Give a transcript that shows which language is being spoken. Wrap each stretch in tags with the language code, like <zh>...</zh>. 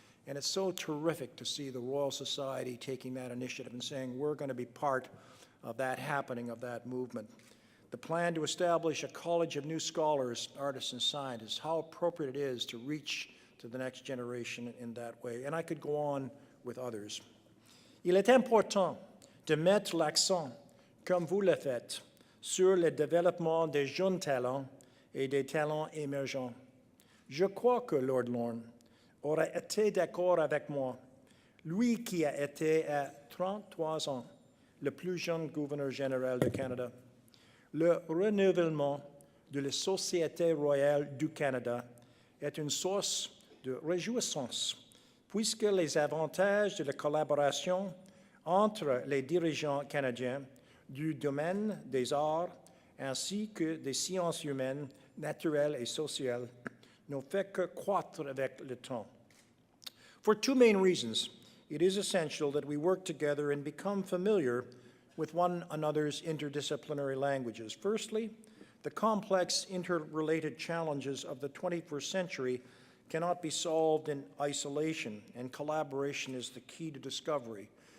<en>And it's so terrific to see the Royal Society taking that initiative and saying we're going to be part of that happening, of that movement. The plan to establish a college of new scholars, artists, and scientists, how appropriate it is to reach to the next generation in that way. And I could go on with others.</en> <fr>Il est important de mettre l'accent, comme vous le faites, sur le développement des jeunes talents et des talents émergents. Je crois que Lord Lorne aurait été d'accord avec moi, lui qui a été à 33 ans le plus jeune gouverneur général du Canada. Le renouvellement de la Société royale du Canada est une source de réjouissance, puisque les avantages de la collaboration entre les dirigeants canadiens du domaine des arts ainsi que des sciences humaines, naturelles et sociales n'ont fait que croître avec le temps.</fr> <en>For 2 main reasons, it is essential that we work together and become familiar with one another's interdisciplinary languages. Firstly, the complex interrelated challenges of the 21st century cannot be solved in isolation, and collaboration is the key to discovery.</en>